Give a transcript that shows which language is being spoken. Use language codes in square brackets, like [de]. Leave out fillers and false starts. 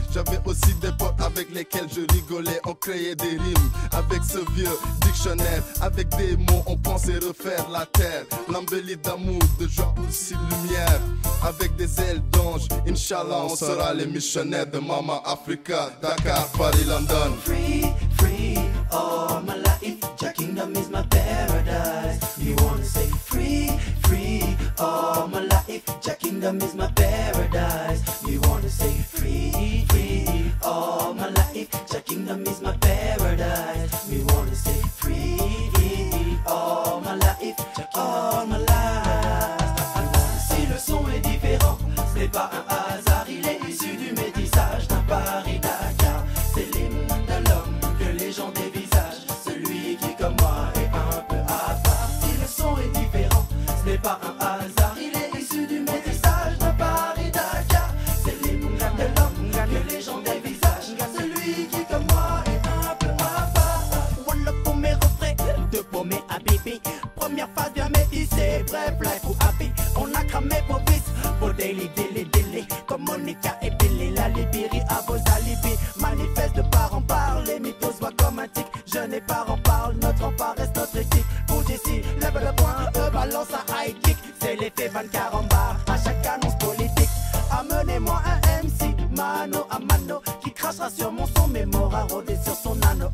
[fr] J'avais aussi des potes avec lesquels je rigolais. On créait des rimes avec ce vieux dictionnaire. Avec des mots, on pensait refaire la terre. L'embellie d'amour, de joie aussi de lumière. Avec des ailes d'ange, Inch'Allah, on sera les missionnaires de Mama Africa. [en] Dakar, Paris, London. Free, all my life. Your kingdom is my paradise. You wanna say free, all my life. Your kingdom is my paradise. You wanna say free, all my life. Your kingdom is my paradise. You wanna say free, all my life. All my life. [fr] Si le son est différent, ce n'est pas un hasard. Il est issu du métissage d'un Paris-Dakar. C'est l'hymne de l'homme que les gens dévisagent, celui qui comme moi est un peu à part. Si le son est différent, ce n'est pas un hasard. Il est issu du métissage d'un Paris-Dakar. C'est l'hymne de l'homme que les gens dévisagent, celui qui comme moi est un peu à part. Voilà pour mes refrains, deux pour mes habibis. Première phase bien métissée, bref, life ou happy. On a cramé vos vices, vos daily. Comme Monica et Billy, la Libérie à vos alibis. Manifeste de part en part, les mythos voient comme un tic. Je n'ai pas en parle, notre rempart reste notre éthique. Pour d'ici, lève le poing, balance un high kick. C'est l'effet Van Carambar, à chaque annonce politique. Amenez-moi un MC, mano à mano, qui crachera sur mon son, mais m'aura rodé sur son anneau.